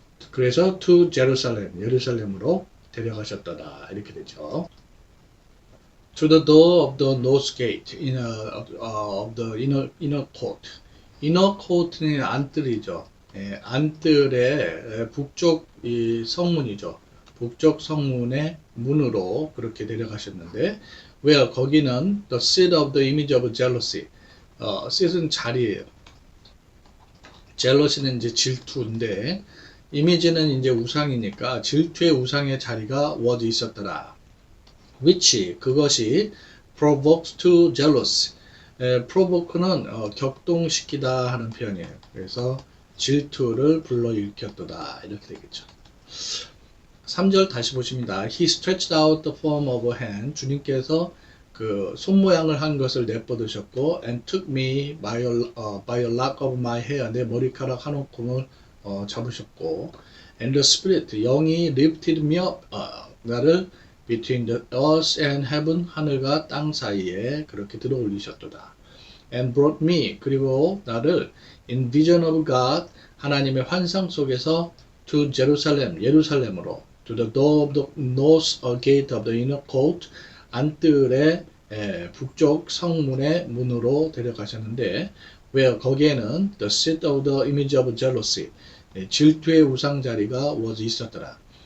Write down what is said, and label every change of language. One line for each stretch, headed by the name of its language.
Korean: 그래서
English: to Jerusalem,
Korean: 예루살렘으로 데려가셨다 이렇게 되죠.
English: To the door of the north gate, of the inner court.
Korean: inner court는 안뜰이죠. 안뜰의 북쪽 이 성문이죠. 북쪽 성문의 문으로 그렇게 데려가셨는데,
English: where 거기는 the seat of the image of jealousy.
Korean: seat은 자리예요. jealousy는 이제 질투인데, 이미지는 이제 우상이니까 질투의 우상의 자리가 was 있었더라.
English: which
Korean: 그것이
English: provokes to jealousy.
Korean: provoke는 격동시키다 하는 표현이에요. 그래서 질투를 불러일으켰도다 이렇게 되겠죠. 3절 다시 보십니다.
English: He stretched out the form of a hand.
Korean: 주님께서 그 손 모양을 한 것을 내뻗으셨고,
English: and took me by a lock of my hair.
Korean: 내 머리카락 한 움큼을 잡으셨고,
English: and the spirit
Korean: 영이
English: lifted me up.
Korean: 나를 between the earth and heaven 하늘과 땅 사이에 그렇게 들어 올리셨도다.
English: and brought me
Korean: 그리고 나를
English: in vision of God
Korean: 하나님의 환상 속에서
English: to Jerusalem 예루살렘으로 to the door of the north gate of the inner court.
Korean: 안뜰의 북쪽 성문의 문으로 데려가셨는데 where 거기에는
English: the seat of the image of jealousy
Korean: 질투의 우상 자리가 was 있었더라.